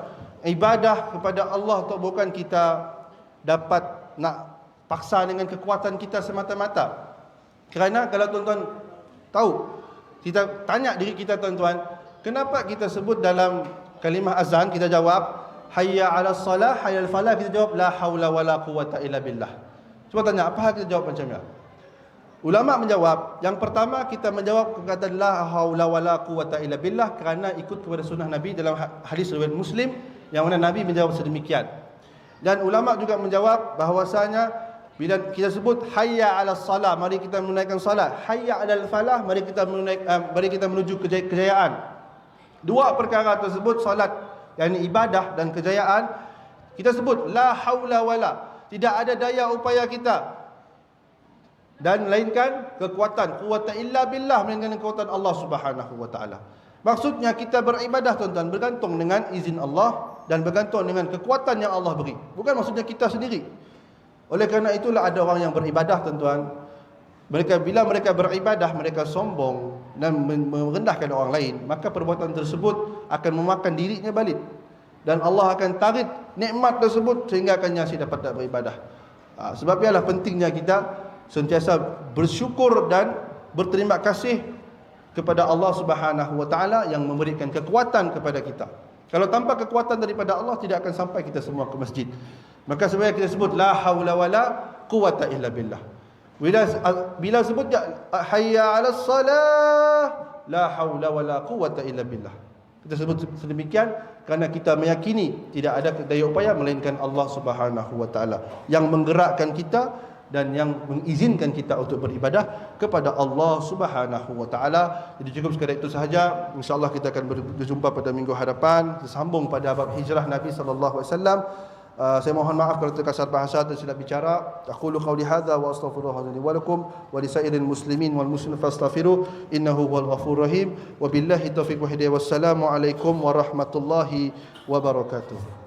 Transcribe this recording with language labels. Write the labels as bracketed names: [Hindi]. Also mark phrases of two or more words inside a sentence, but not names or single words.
[Malay] Ibadah kepada Allah tu bukan kita dapat nak paksa dengan kekuatan kita semata-mata. Kerana kalau tuan-tuan tahu, Kita tanya diri kita tuan-tuan, kenapa kita sebut dalam kalimah azan kita jawab [Arabic] حي على الصلاة، حي على الفلاح, [Malay] kita jawab [Arabic] لا حول ولا قوة إلا بالله. [Malay] Cuba tanya, apa hal kita jawab macam ni? Ulama menjawab, yang pertama kita menjawab perkataan [Arabic] لا حول ولا قوة إلا بالله [Malay] kerana ikut kepada sunnah Nabi dalam hadis riwayat Muslim yang mana Nabi menjawab sedemikian. Dan ulama juga menjawab bahawasanya bila kita sebut [Arabic] حي على الصلاة, [Malay] mari kita menunaikan salat, [Arabic] حي على الفلاح, [Malay] mari kita menuju kejayaan. Dua perkara tersebut, salat yakni ibadah dan kejayaan, kita sebut [Arabic] لا حول ولا, [Malay] tidak ada daya upaya kita dan melainkan kekuatan, [Arabic] قوة إلا بالله, [Malay] melainkan kekuatan Allah [Arabic] سبحانه وتعالى. [Malay] Maksudnya kita beribadah tuan-tuan bergantung dengan izin Allah dan bergantung dengan kekuatan yang Allah beri. Bukan maksudnya kita sendiri. Oleh kerana itulah ada orang yang beribadah tuan-tuan, bila mereka beribadah mereka sombong dan merendahkan orang lain, maka perbuatan tersebut akan memakan dirinya balik dan Allah akan tarik nikmat tersebut sehingga akan nyasi dapat beribadah. Sebab ialah pentingnya kita sentiasa bersyukur dan berterima kasih kepada Allah [Arabic] سبحانه وتعالى [Malay] yang memberikan kekuatan kepada kita. Kalau tanpa kekuatan daripada Allah tidak akan sampai kita semua ke masjid. Maka sebenarnya kita sebut [Arabic] لا حول ولا قوة إلا بالله. Bila sebut حي على الصلاة, لا حول ولا قوة إلا بالله. [Malay] Kita sebut sedemikian kerana kita meyakini tidak ada daya upaya melainkan Allah [Arabic] سبحانه وتعالى [Malay] yang menggerakkan kita dan yang mengizinkan kita untuk beribadah kepada Allah [Arabic] سبحانه وتعالى. [Malay] Jadi cukup sekadar itu sahaja. Insya-Allah kita akan berjumpa pada minggu hadapan, sambung pada bab hijrah Nabi [Arabic] صلى الله عليه وسلم. [Malay] Saya mohon maaf kalau terkasar bahasa dan silap bicara. [Arabic] أقول قولي هذا وأستغفر الله لي ولكم ولسائر المسلمين والمسلمات فاستغفروه إنه هو الغفور الرحيم. وبالله التوفيق والهداية والسلام عليكم ورحمة الله وبركاته.